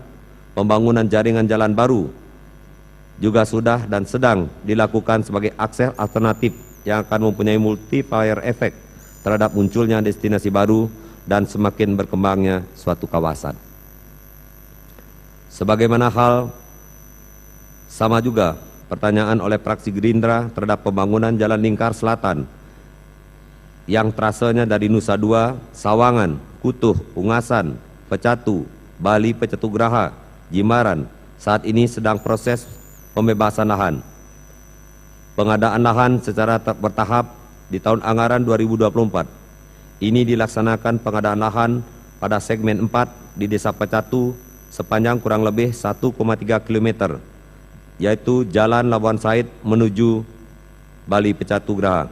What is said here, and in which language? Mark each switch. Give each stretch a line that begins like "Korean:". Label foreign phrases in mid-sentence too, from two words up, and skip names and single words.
Indonesian: Pembangunan jaringan jalan baru juga sudah dan sedang dilakukan sebagai akses alternatif yang akan mempunyai multiplier efek terhadap munculnya destinasi baru dan semakin berkembangnya suatu kawasan. Sebagaimana hal sama juga pertanyaan oleh fraksi Gerindra terhadap pembangunan Jalan Lingkar Selatan yang trasenya dari Nusa Dua, Sawangan, Kutuh, Ungasan, Pecatu, Bali, Pecatugraha, Jimbaran saat ini sedang proses pembebasan lahan. Pengadaan lahan secara bertahap di tahun anggaran 2024. Ini dilaksanakan pengadaan lahan pada segmen 4 di Desa Pecatu sepanjang kurang lebih 1,3 km, yaitu Jalan Labuan Said menuju Bali Pecatugraha.